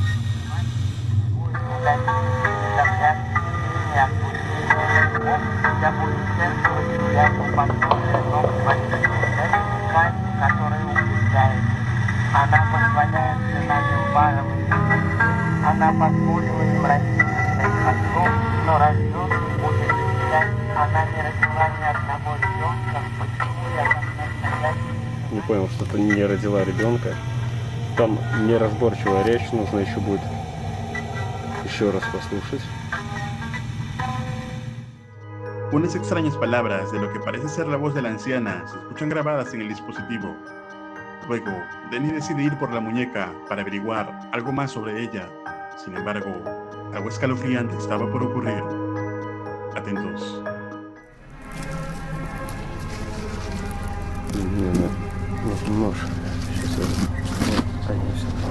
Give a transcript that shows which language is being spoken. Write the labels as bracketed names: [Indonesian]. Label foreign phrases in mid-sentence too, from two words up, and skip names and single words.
[Russian] Она позволяет сыновью она позволила братьям своих отцов, но рожденный будет терять. Она не родила ни одного ребенка, почему я как настоящий... Не понял, что-то не родила ребенка. Там неразборчивая речь, нужно еще будет еще раз послушать. [Spanish] Unas extrañas palabras de lo que parece ser la voz de la anciana se escuchan grabadas en el dispositivo. Luego, Dennis decide ir por la muñeca para averiguar algo más sobre ella. Sin embargo, algo escalofriante estaba por ocurrir. Atentos. [Russian] Нож. Сейчас я занесу.